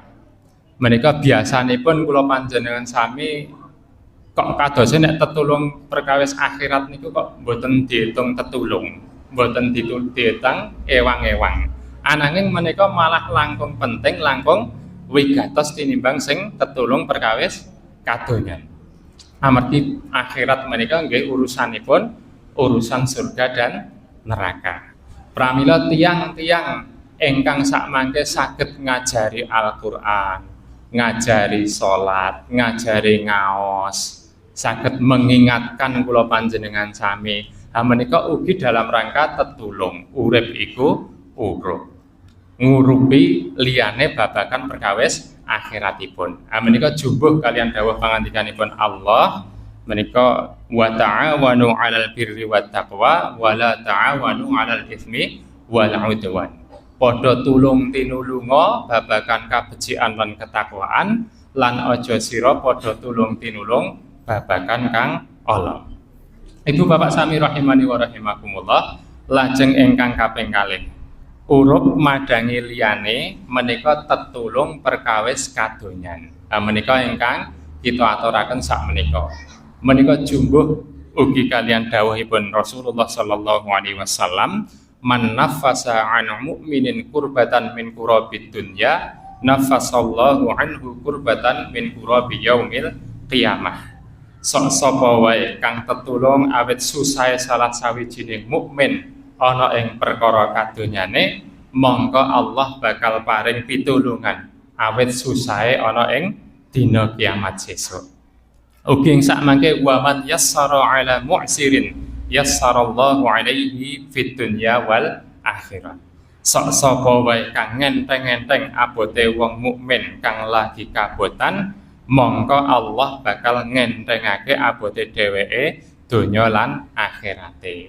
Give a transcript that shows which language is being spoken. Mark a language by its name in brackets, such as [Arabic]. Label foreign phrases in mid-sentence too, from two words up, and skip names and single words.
[Javanese] Menika biasanipun kula panjenengan sami kok kadose nek tetulung perkawis akhirat niku kok mboten diitung tetulung, mboten diitung ewang-ewang. Ananging menika malah langkung penting, langkung wigatos tinimbang sing tetulung perkawis kadonyan. Amargi akhirat menika nggih urusanipun urusan surga dan neraka. Pramila tiang-tiang ingkang sakmangke saged ngajari Al-Qur'an, ngajari salat, ngajari ngaos, saged mengingatkan kula panjenengan sami. Ha menika ugi [Indonesian] dalam rangka [Javanese] tetulung. Urip iku urup. Ngurupi liyane babakan perkawis akhiratipun. Ha menika jumbuh kalian dawuh pangandikanipun Allah menika [Arabic] وتعاونوا على البر والتقوى ولا تعاونوا على الإثم والعدوان. [Javanese] Padha tulung tinulunga babagan kabecikan lan ketakwaan lan aja sira padha tulung tinulung babagan kang ala. Ibu bapak sami [Arabic] رحماني ورحمكم الله, [Javanese] lajeng ingkang kaping kalih urup madangi liyane menika tetulung perkawis kadonyan. Menika ingkang kita aturaken sak menika. Menika jumbuh ugi kalian dawuhipun Rasulullah [Arabic] صلى الله عليه وسلم، من نفس عن مؤمن كربة من كرب الدنيا نفس الله عنه كربة من كرب يوم القيامة. [Javanese] Sapa wae kang tetulung awit susahe salah sawijining mukmin ana ing perkara kadonyane, mongko Allah bakal paring pitulungan awit susahe ana ing dina kiamat sesuk. Ugi sakmangke [Arabic] ومن يسر على معسر يسر الله عليه في الدنيا والآخرة. [Javanese] Sapa wae kang ngenteng-enteng abote wong mukmin kang lagi kabotan, mongko Allah bakal ngentengake abote dheweke donya lan akhirate.